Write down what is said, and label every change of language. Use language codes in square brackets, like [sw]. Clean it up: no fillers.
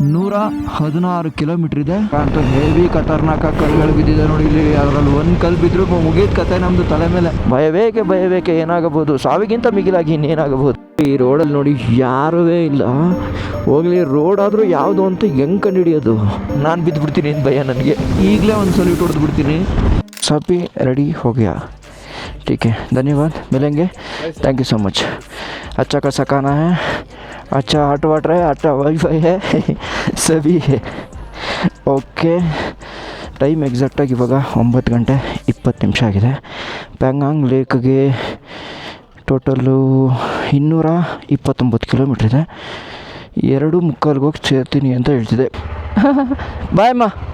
[kn] 116 kilometre ಇದೆ ಅಂತ heavy ಖತರ್ನಾಕ ಕಲ್ಲುಗಳು ಬಿದ್ದಿದೆ ನೋಡಿ ಇಲ್ಲಿ. ಅದರಲ್ಲಿ ಒಂದು ಕಲ್ಲು ಬಿದ್ದರೂ ಮುಗಿದ ಕತೆ ನಮ್ಮದು ತಲೆ ಮೇಲೆ. ಭಯಬೇಕೆ ಏನಾಗಬಹುದು, ಸಾವಿಗಿಂತ ಮಿಗಿಲಾಗಿ ಇನ್ನೇನಾಗಬಹುದು. ಈ ರೋಡಲ್ಲಿ ನೋಡಿ ಯಾರೂ ಇಲ್ಲ. ಹೋಗ್ಲಿ, ರೋಡ್ ಆದರೂ ಯಾವುದು ಅಂತ ಹೆಂಗೆ ಕಂಡುಹಿಡಿಯೋದು? ನಾನು ಬಿದ್ದುಬಿಡ್ತೀನಿ ಅಂತ ಭಯ ನನಗೆ. ಈಗಲೇ ಒಂದು ಸಲ ಹೊಡೆದು ಬಿಡ್ತೀನಿ. [hi] सभी रेडी हो गया, ठीक है, धन्यवाद, मिलेंगे, [en] Thank you so much. [hi] अच्छा खासा खाना है, अच्छा हॉट वाटर है, अच्छा वाईफाई है, सभी है. [kn] ಓಕೆ, ಟೈಮ್ ಎಕ್ಸಾಕ್ಟಾಗಿ ಇವಾಗ 9 ಗಂಟೆ 20 ನಿಮಿಷ ಆಗಿದೆ. ಪ್ಯಾಂಗಾಂಗ್ ಲೇಕ್ಗೆ ಟೋಟಲು 229 ಕಿಲೋಮೀಟ್ರ್ ಇದೆ. 2:45 ಹೋಗಿ ಸೇರ್ತೀನಿ ಅಂತ ಹೇಳ್ತಿದ್ದೆ. ಬಾಯ್ ಅಮ್ಮ.